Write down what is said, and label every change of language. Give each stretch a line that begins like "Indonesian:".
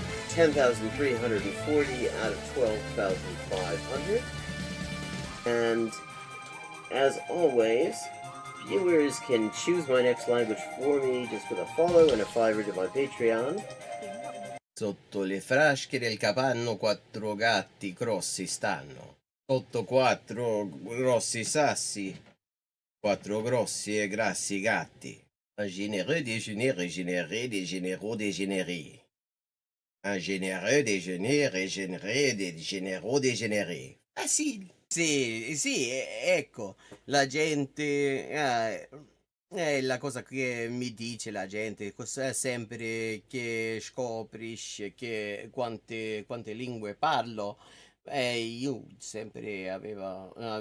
English: 10,340 out of 12,500. And as always, viewers can choose my next language for me just with a follow and a $5 to my Patreon.
Italian: Sotto le frasche del capanno 4 gatti grossi stanno. Sotto 4 grossi sassi, 4 grossi e grassi gatti.
French: Un généreux déjeuner régénéré, dégénéraux dégénérés. Un généreux déjeuner régénéré, dégénéraux dégénérés.
Italian: Facile. Sì, ecco, la gente, è la cosa che mi dice la gente, sempre che scoprisce che quante lingue parlo, io sempre avevo